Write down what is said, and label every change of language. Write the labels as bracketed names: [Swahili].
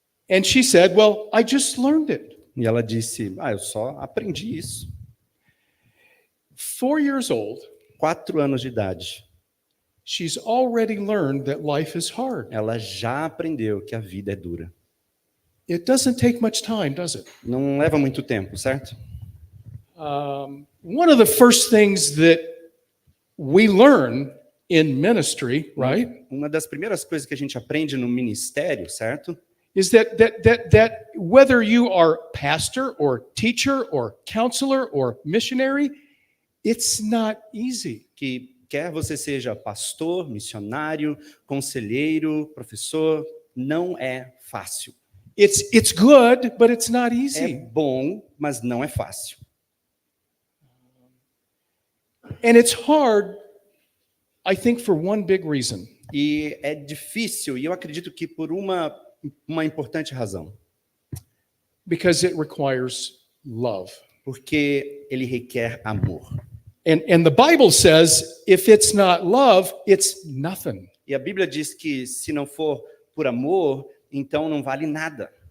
[English] And she said, well, I just learned it. [Portuguese] E ela disse, eu só aprendi isso. [English] 4 years old. [Portuguese] 4 anos de idade. [English] She's already learned that life is hard. [Portuguese] Ela já aprendeu que a vida é dura. [English] It doesn't take much time, does it? [Portuguese] Não leva muito tempo, certo? [English] One of the first things that we learn in ministry, right? [Portuguese] Uma das primeiras coisas que a gente aprende no ministério, certo? [English] Is that whether you are pastor or teacher or counselor or missionary, it's not easy. [Portuguese] Que quer você seja pastor, missionário, conselheiro, professor, não é fácil. [English] It's good, but it's not easy. [Portuguese] É bom, mas não é fácil. [English] And it's hard, I think, for one big reason. [Portuguese] E é difícil, e eu acredito que por uma importante razão. [English] Because it requires love. [Portuguese] Porque ele requer amor. [English] And the Bible says, if it's not love, it's nothing. [Portuguese] E a Bíblia diz que se não for por amor, então não vale nada.